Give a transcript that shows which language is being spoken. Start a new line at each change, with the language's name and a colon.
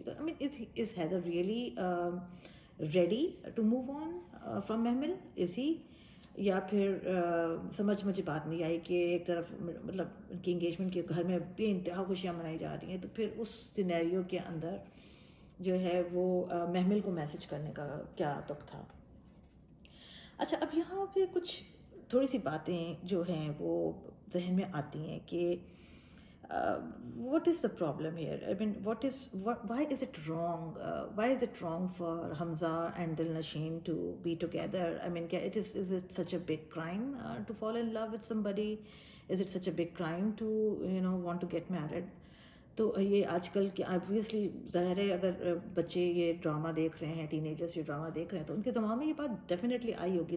Urdu: تو
English: I mean is Haider really ready to move on from Mehmal?
Urdu: از ہی, یا پھر سمجھ مجھے بات نہیں آئی کہ ایک طرف مطلب ان کی انگیجمنٹ کے گھر میں بے انتہا خوشیاں منائی جا رہی ہیں, تو پھر اس سینیریو کے اندر جو ہے وہ محمل کو میسج کرنے کا کیا تک تھا. اچھا, اب یہاں پہ کچھ تھوڑی سی باتیں جو ہیں وہ ذہن میں آتی ہیں کہ
English: what is the problem here? I mean, why is it wrong? Why is it wrong for Hamza and Dilnasheen to be together? I mean, is it such a big crime to fall in love with somebody? Is it such a big crime to, want to get married?
Urdu: تو یہ آج کل کے obviously ظاہر ہے اگر بچے یہ ڈرامہ دیکھ رہے ہیں, ٹین ایجرس یہ ڈرامہ دیکھ رہے ہیں, تو ان کے دماغ میں یہ بات ڈیفینیٹلی آئی ہوگی.